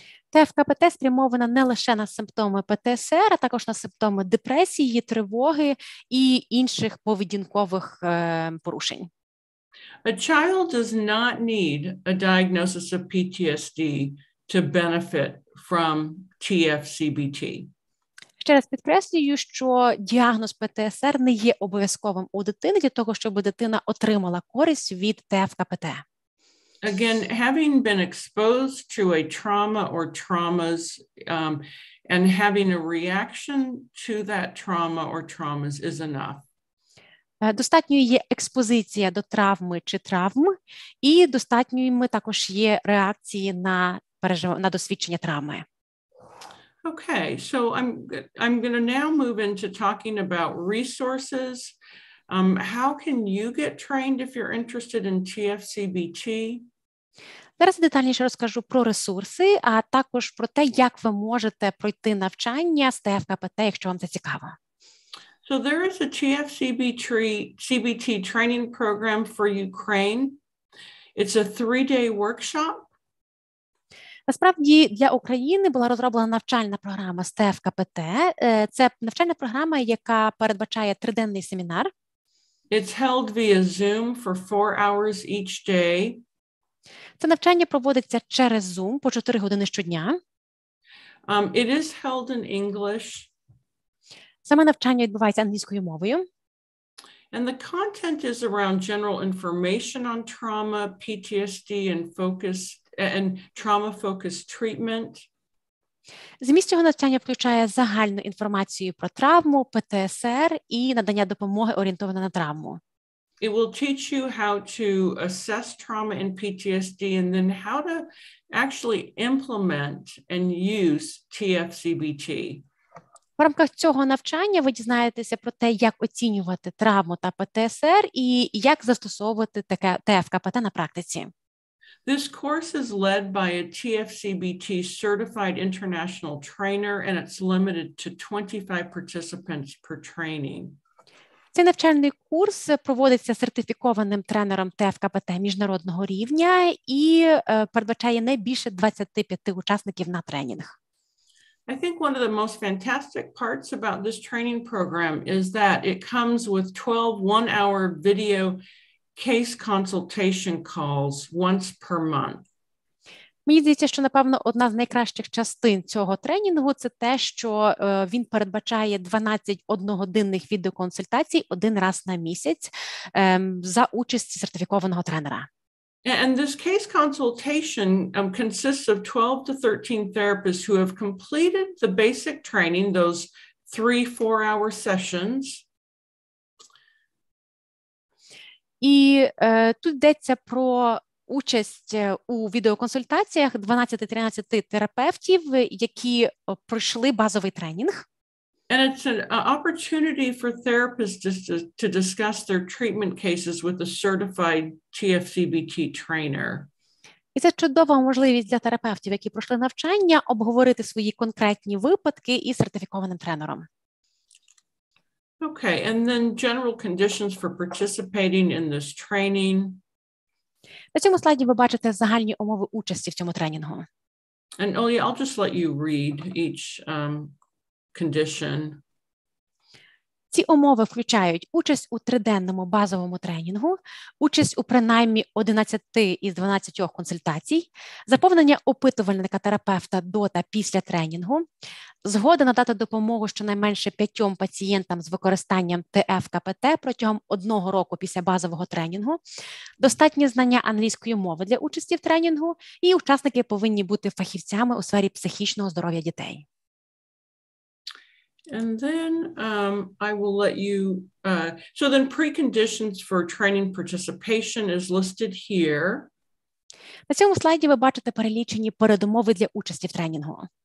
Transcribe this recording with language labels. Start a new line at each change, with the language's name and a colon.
Ukrainian: ТФКПТ спрямована не лише на симптоми ПТСР, а також на симптоми депресії, тривоги і інших поведінкових порушень.
English: A child does not need a diagnosis of PTSD to benefit from TFCBT.
Ukrainian: Ще раз підкреслюю, що діагноз ПТСР не є обов'язковим у дитини для того, щоб дитина отримала користь від ТФКПТ.
English: Again, having been exposed to a trauma or traumas and having a reaction to that trauma or traumas is enough.
Ukrainian: Достатньою є експозиція до травми чи травм, і достатньою також є реакції на досвідчення травми.
English: Okay, so I'm going to now move into talking about resources. How can you get trained if you're interested in TFCBT?
Ukrainian: Зараз детальніше розкажу про ресурси, а також про те, як ви можете пройти навчання з ТФКПТ, якщо вам це цікаво.
English: So there is a TFCBT training program for Ukraine. It's a 3-day workshop.
Ukrainian: Насправді, для України була розроблена навчальна програма з ТФКПТ. Це навчальна програма, яка передбачає 3-денний семінар.
English: It's held via Zoom for 4 hours each day.
Ukrainian: Це навчання проводиться через Zoom по 4 години щодня.
English: It is held in English.
Ukrainian: Саме навчання відбувається англійською мовою.
English: And the content is around general information on trauma, PTSD, and trauma-focused treatment.
Ukrainian: Зміст цього навчання включає загальну інформацію про травму, ПТСР і надання допомоги орієнтоване на травму.
English: It will teach you how to assess trauma and PTSD and then how to actually implement and use TFCBT.
Ukrainian: В рамках цього навчання ви дізнаєтеся про те, як оцінювати травму та ПТСР і як застосовувати таке ТФКПТ на практиці.
English: This course is led by a TFCBT certified international trainer and it's limited to 25 participants per training.
Ukrainian: Цей навчальний курс проводиться сертифікованим тренером ТФКПТ міжнародного рівня і передбачає не більше 25 учасників на тренінг.
English: I think one of the most fantastic parts about this training program is that it comes with 12 one-hour video case consultation calls once per month.
Ukrainian: Мені здається, що, напевно, одна з найкращих частин цього тренінгу – це те, що він передбачає 12 одногодинних відеоконсультацій один раз на місяць за участі сертифікованого тренера.
English: And this case consultation consists of 12 to 13 therapists who have completed the basic training, those 3 4-hour sessions.
Ukrainian: І тут йдеться про участь у відеоконсультаціях 12-13 терапевтів, які пройшли базовий тренінг.
English: And it's an opportunity for therapists to discuss their treatment cases with a certified TFCBT trainer.
Ukrainian: І це чудова можливість для терапевтів, які пройшли навчання, обговорити свої конкретні випадки із сертифікованим тренером.
English: Okay, and then general conditions for participating in this training.
Ukrainian: На цьому слайді ви бачите загальні умови участі в цьому тренінгу.
English: And I'll just let you read each condition.
Ukrainian: Ці умови включають участь у 3-денному базовому тренінгу, участь у принаймні 11 із 12 консультацій, заповнення опитувальника терапевта до та після тренінгу, згода надати допомогу щонайменше 5 пацієнтам з використанням ТФКПТ протягом 1 року після базового тренінгу, достатнє знання англійської мови для участі в тренінгу, і учасники повинні бути фахівцями у сфері психічного здоров'я дітей.
English: And then I will let you, so then preconditions for training participation is listed here.
Ukrainian: На цьому слайді ви бачите перелічені передумови для участі в тренінгу.